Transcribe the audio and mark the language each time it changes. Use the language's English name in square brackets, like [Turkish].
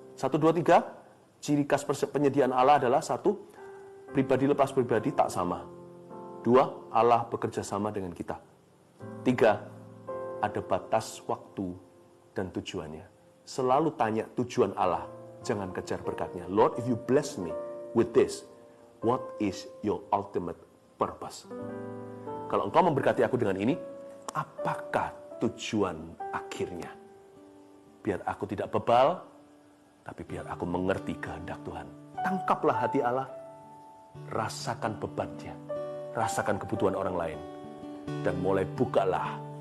[Indonesian] 1, 2, 3, ciri khas penyediaan Allah adalah 1, pribadi lepas pribadi tak sama. 2, Allah bekerja sama dengan kita. 3, ada batas waktu dan tujuannya. Selalu tanya tujuan Allah, jangan kejar berkatnya. [English] Lord, if you bless me with this, what is your ultimate purpose? [Indonesian] Kalau engkau memberkati aku dengan ini, apakah tujuan akhirnya? Biar aku tidak bebal, tapi biar aku mengerti kehendak Tuhan. Tangkaplah hati Allah, rasakan bebannya, rasakan kebutuhan orang lain, dan mulai bukalah